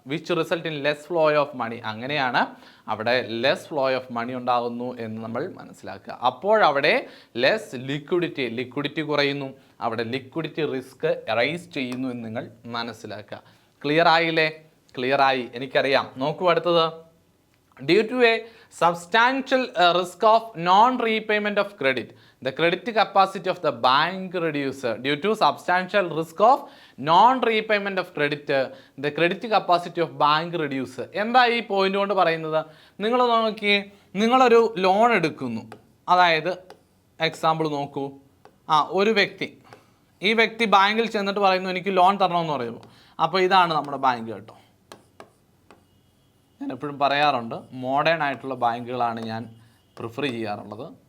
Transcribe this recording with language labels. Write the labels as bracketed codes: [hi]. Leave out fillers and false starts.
[en] Which result in less flow of money. [ml] അങ്ങനെയാണ് അവിടെ less flow of money ഉണ്ടാകുന്നു എന്ന് നമ്മൾ മനസ്സിലാക്കുക. അപ്പോഴവിടെ ലെസ് ലിക്വിഡിറ്റി കുറയുന്നു, അവിടെ ലിക്വിഡിറ്റി റിസ്ക് റൈസ് ചെയ്യുന്നു എന്ന് നിങ്ങൾ മനസ്സിലാക്കുക. ക്ലിയർ ആയില്ലേ? ക്ലിയർ ആയി, എനിക്കറിയാം. നോക്കൂ അടുത്തത്. [en] Due to a substantial risk of non-repayment of credit, the credit capacity of the bank reduces. Due to substantial risk of non-repayment of credit, the credit capacity of bank reduces. [ml] എന്താ ഈ point കൊണ്ട് പറയുന്നത്? നിങ്ങൾ നോക്കി, നിങ്ങളൊരു loan എടുക്കുന്നു. അതായത് example നോക്കൂ, ഒരു വ്യക്തി, ഈ വ്യക്തി ബാങ്കിൽ ചെന്നിട്ട് പറയുന്നു എനിക്ക് ലോൺ തരണമെന്ന് പറയുന്നു. അപ്പോൾ ഇതാണ് നമ്മുടെ ബാങ്ക് കേട്ടോ. ഞാൻ എപ്പോഴും പറയാറുണ്ട്, മോഡേൺ ആയിട്ടുള്ള ബാങ്കുകളാണ് ഞാൻ പ്രിഫർ ചെയ്യാറുള്ളത്.